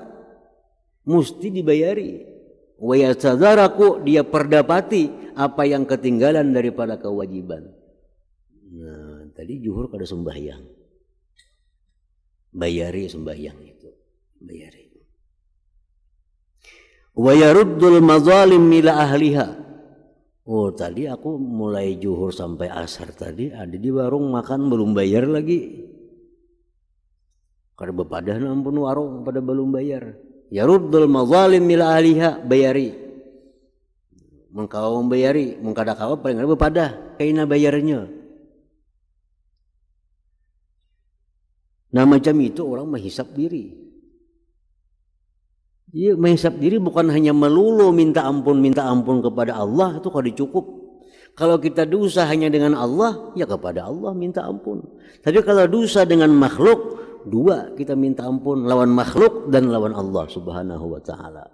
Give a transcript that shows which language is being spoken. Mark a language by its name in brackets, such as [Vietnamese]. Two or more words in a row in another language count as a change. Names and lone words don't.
[Banjar] Mesti dibayari. [Arabic] ويتدارك, [Indonesian] dia perdapati apa yang ketinggalan daripada kewajiban. [Banjar] Nah, tadi juhur kada sembahyang. Bayari sembahyang itu. Bayari. [Arabic] ويرد المظالم إلى أهلها. [Banjar] Oh, tadi aku mulai juhur sampai asar tadi ada di warung makan belum bayar lagi. Kada bepadah ampun warung pada belum bayar. [Arabic] يرد المظالم إلى أهلها, [Banjar] bayari. Mengkau membayari, mengkada kawa paling ada bepadah kaina bayarnya. [Indonesian] Nah, macam itu orang menghisap diri. Dia menghisap diri bukan hanya melulu minta ampun kepada Allah, itu kada cukup. Kalau kita dosa hanya dengan Allah, ya kepada Allah minta ampun. Tapi kalau dosa dengan makhluk, dua kita minta ampun, lawan makhluk dan lawan Allah [Arabic] سبحانه وتعالى.